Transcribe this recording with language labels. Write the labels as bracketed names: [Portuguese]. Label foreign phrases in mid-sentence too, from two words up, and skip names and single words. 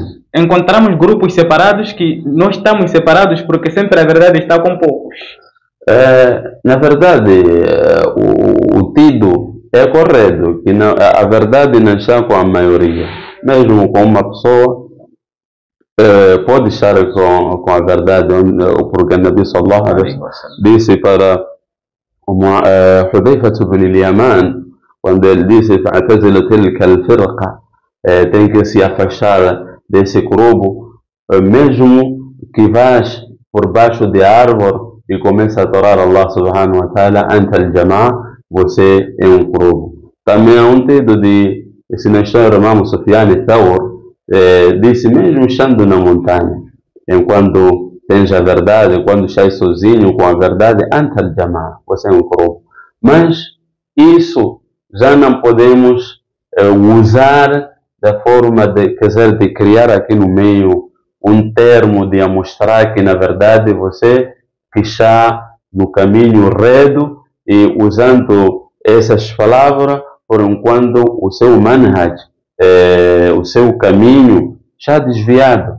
[Portuguese] Encontramos grupos separados que não estamos separados porque sempre a verdade está com poucos. Na verdade, o tido é correto, que não, a verdade não está com a maioria. Mesmo com uma pessoa, pode estar com a verdade, porque o [Arabic] نبي صلى الله عليه وسلم [Portuguese] disse para Hudayfa ibn al-Yaman, quando ele disse [Arabic] فاعتزلوا تلك الفرقة, [Portuguese] tem que se afastar desse grupo, mesmo que vás por baixo de árvore e começa a adorar [Arabic] الله سبحانه وتعالى أنت الجماعة, [Portuguese] você é um grupo. Também há um tido de, se não estou irmão Sufyan al-Thawr, disse mesmo estando na montanha, enquanto tens a verdade, quando estás sozinho com a verdade, [Arabic] أنت الجماعة, [Portuguese] você é um grupo. Mas isso já não podemos usar da forma de, quer dizer, de criar aqui no meio um termo de mostrar que na verdade você que está no caminho reto e usando essas palavras, por enquanto o seu manhaj, o seu caminho está desviado.